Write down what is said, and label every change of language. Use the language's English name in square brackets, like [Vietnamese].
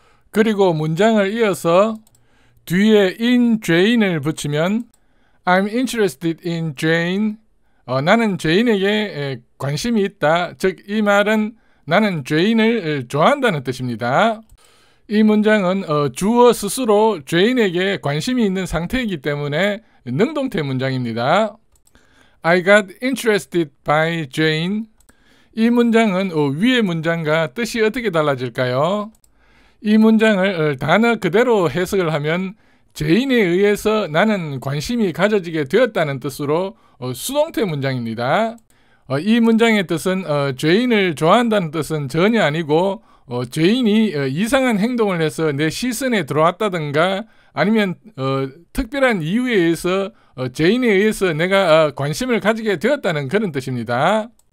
[Korean] 그리고 문장을 이어서 뒤에 in Jane을 붙이면 I'm interested in Jane. 나는 제인에게 관심이 있다. 즉 이 말은 나는 제인을 좋아한다는 뜻입니다. 이 문장은 주어 스스로 제인에게 관심이 있는 상태이기 때문에 능동태 문장입니다. [English] I got interested by Jane. [Korean] 이 문장은 위의 문장과 뜻이 어떻게 달라질까요? 이 문장을 단어 그대로 해석을 하면 제인에 의해서 나는 관심이 가져지게 되었다는 뜻으로 수동태 문장입니다. 이 문장의 뜻은 죄인을 좋아한다는 뜻은 전혀 아니고 죄인이 이상한 행동을 해서 내 시선에 들어왔다든가 아니면 특별한 이유에 의해서 죄인에 의해서 내가 관심을 가지게 되었다는 그런 뜻입니다.